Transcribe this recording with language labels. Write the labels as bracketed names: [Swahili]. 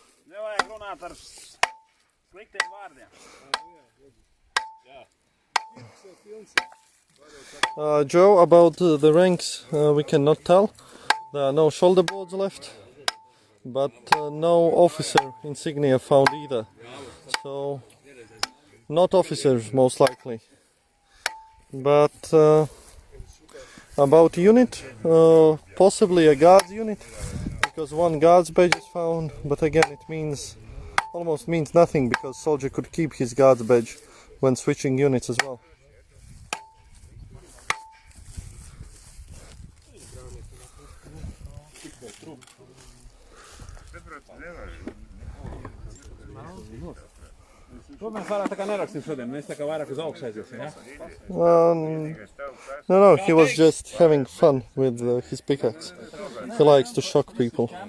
[Latvian] Nevajag runāt ar sliktiem vārdiem. [English] Joe, about the ranks, we cannot tell. There are no shoulder boards left, but no officer insignia found either. So, not officers most likely. But about unit, possibly a guards unit, because one guards badge is found, but again it almost means nothing, because soldier could keep his guards badge when switching units as well. [Latvian] To mēs vairāk tā kā neraksim šodien, mēs tā kā vairāk uz augšu aiziesim, ja? [English] No, he was just having fun with his pickaxe. He likes to shock people.